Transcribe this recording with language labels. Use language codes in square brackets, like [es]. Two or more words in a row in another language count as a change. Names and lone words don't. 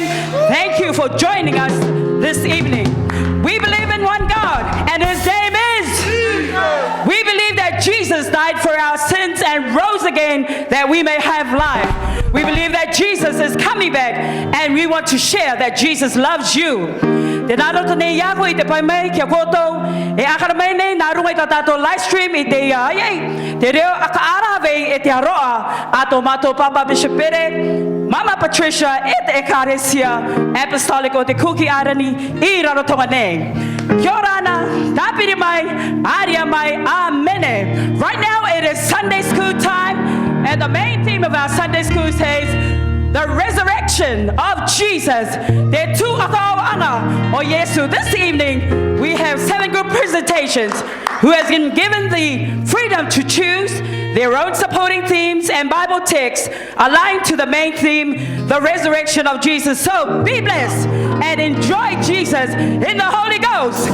[en] Thank you for joining us this evening. We believe in one God, and His name is Jesus. We believe that Jesus died for our sins and rose again that we may have life. We believe that Jesus is coming back, and we want to share that Jesus loves you. [rar] Te naro tane yago I te pai mai kia koto e akara mai nei naru mai tato [en] live stream [rar] I te ai te reo aka ara vei e te aroa ato mato Papa Bishop Pere Mama Patricia e te ekaresia apostolic o te kuki arani I Rarotonga nei. Kia ora ana, tapiri mai, aria mai, amene. [en] Right now it is Sunday school time, and the main theme of our Sunday school says the resurrection of Jesus. [rar] Te tu akaoanga o Yesu. [en] This evening we have 7 group presentations who has been given the freedom to choose their own supporting themes and Bible texts aligned to the main theme, the resurrection of Jesus. So be blessed and enjoy Jesus in the Holy Ghost.